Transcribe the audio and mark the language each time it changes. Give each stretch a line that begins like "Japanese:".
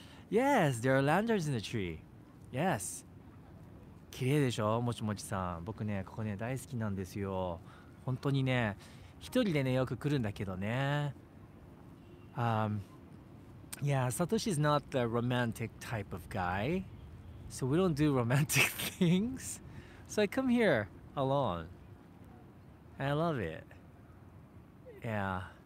English: Yes, there are lanterns in the tree. Yes.
Japanese: 綺麗でしょ、もちもちさん。僕ね、ここね、大好きなんですよ。本当にね、一人でね、よく来るんだけどね。
English: Yeah, Satoshi's not the romantic type of guy. So we don't do romantic things. So I come here alone. And I love it. Yeah.